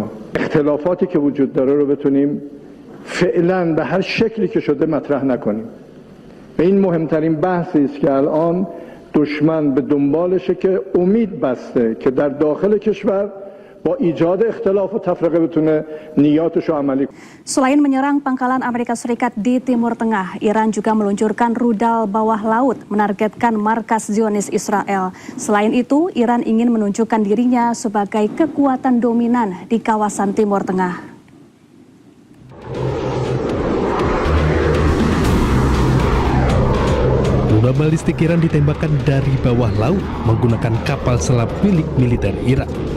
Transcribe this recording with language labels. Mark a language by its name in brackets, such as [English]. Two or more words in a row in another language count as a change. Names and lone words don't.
[Persian] اختلافاتی که وجود داره رو بتونیم فعلا به هر شکلی که شده مطرح نکنیم. و این مهمترین بحثی است که الان دشمن به دنبالشه که امید بسته که در داخل کشور با ایجاد اختلاف و تفرقه بتونه نیاتش رو عملی کنه. [Indonesian] Selain menyerang pangkalan Amerika Serikat di Timur Tengah, Iran juga meluncurkan rudal bawah laut menargetkan markas Zionis Israel. Selain itu, Iran ingin menunjukkan dirinya sebagai kekuatan dominan di kawasan Timur Tengah. Rudal balistik Iran ditembakkan dari bawah laut menggunakan kapal selam milik militer Iran.